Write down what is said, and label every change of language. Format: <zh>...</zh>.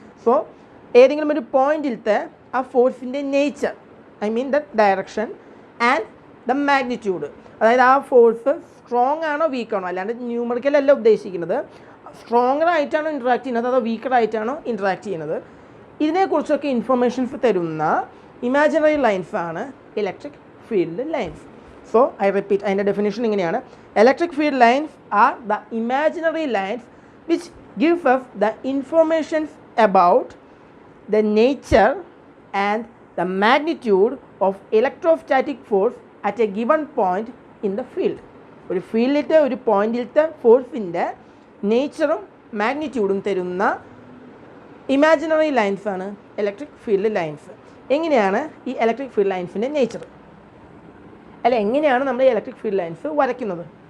<ml>So ഏതെങ്കിലും ഒരു പോയിന്റിലത്തെ ആ ഫോഴ്സിൻ്റെ nature,</ml> <en>I mean the direction and the magnitude,</en> <ml>അതായത് ആ ഫോഴ്സ് സ്ട്രോങ് ആണോ വീക്ക് ആണോ, അല്ലാണ്ട് ന്യൂമറിക്കൽ അല്ല ഉദ്ദേശിക്കുന്നത്, സ്ട്രോങ്ങർ ആയിട്ടാണോ ഇൻട്രാക്ട് ചെയ്യുന്നത് അതോ വീക്കർ ആയിട്ടാണോ ഇൻട്രാക്ട് ചെയ്യുന്നത്, ഇതിനെക്കുറിച്ചൊക്കെ ഇൻഫർമേഷൻസ് തരുന്ന ഇമാജിനറി ലൈൻസ് ആണ് electric field lines.</ml> <en>so I repeat,</en> <ml>അതിൻ്റെ ഡെഫിനേഷൻ ഇങ്ങനെയാണ്:</ml> <en>Electric field lines are the imaginary lines which gives us the informations about the nature and the magnitude of electrostatic force at a given point in the field.</en> <ml>ഒരു ഫീൽഡിലത്തെ ഒരു പോയിന്റിലത്തെ ഫോഴ്സിൻ്റെ നേച്ചറും മാഗ്നിറ്റ്യൂഡും തരുന്ന imaginary ലൈൻസാണ് electric field lines. എങ്ങനെയാണ് ഈ electric field ലൈൻസിൻ്റെ nature, അല്ല എങ്ങനെയാണ് നമ്മൾ ഈ electric field lines വരയ്ക്കുന്നത്?</ml>